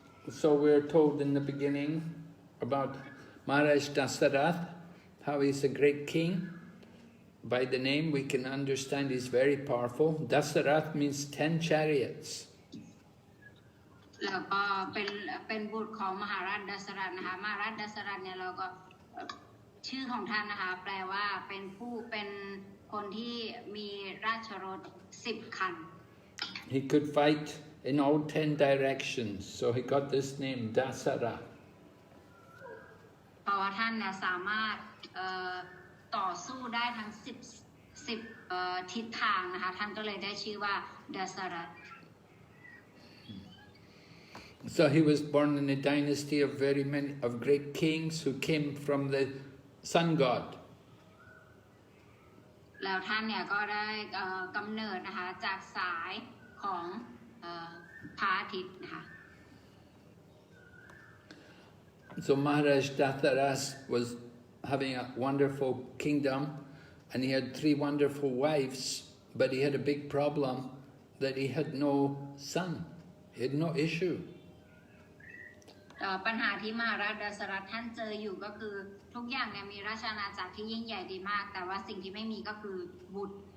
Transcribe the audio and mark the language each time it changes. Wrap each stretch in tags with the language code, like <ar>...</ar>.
<en>So we're told in the beginning about Maharaja Dasarath, how he's a great king. By the name we can understand he's very powerful. Dasarath means 10 chariots.</en> <th>แล้วก็เป็นบุตรของมหาราชดัสรัธนะคะมหาราชดัสรัธเนี่ยเราก็ชื่อของท่านนะคะแปลว่าเป็นคนที่มีราชรถ10 คัน</th> <en>He could fight in all 10 directions, so he got this name Dasarath.</en> <th>เพราะว่าท่านสามารถต่อสู้ได้ทั้ง10ทิศทางนะคะท่านก็เลยได้ชื่อว่าดัสรัธ</th> <en>So he was born in a dynasty of great kings who came from the sun god.</en> <th>แล้วท่านเนี่ยก็ได้กำเนิดนะคะจากสายของพระอาทิตย์นะคะ</th> <en>So Maharaj Dasarath was having a wonderful kingdom and he had 3 wonderful wives, but he had a big problem that he had no son. He had no issue.</en> <th>ปัญหาที่มหาราชดัสรัธท่านเจออยู่ก็คือทุกอย่างเนี่ยมีราชอาณาจักรที่ยิ่งใหญ่ดีมากแต่ว่าสิ่งที่ไม่มีก็คือบุตร</th>